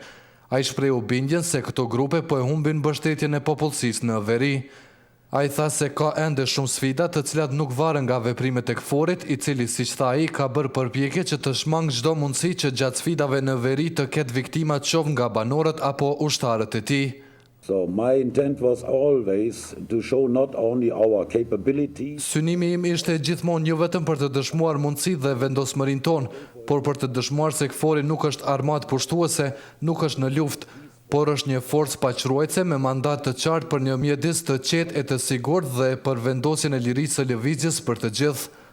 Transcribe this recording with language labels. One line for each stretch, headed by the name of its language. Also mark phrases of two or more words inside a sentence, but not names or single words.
Albanian: Ai shprehu bindjen se këto grupe po e humbin mbështetjen e popullsisë në veri. Ai tha se ka ende shumë sfida të cilat nuk varen nga veprimet e KFOR-it, I cili, siç tha ai, ka bërë përpjekje që të shmang çdo mundësi që gjatë sfidave në veri të ketë viktima qoftë nga banorët apo ushtarët e tij.
English: So my intent was always to show not only our capabilities.
Albanian: Synimi im ishte gjithmonë jo vetëm për të dëshmuar mundësi dhe vendosmërinë tonë, por për të dëshmuar se KFOR-i nuk është armatë pushtuese, nuk është në luftë, por është një forcë paqëruese me mandat të qartë për një mjedis të qetë e të sigurt dhe për vendosjen e lirisë së lëvizjes për të gjithë.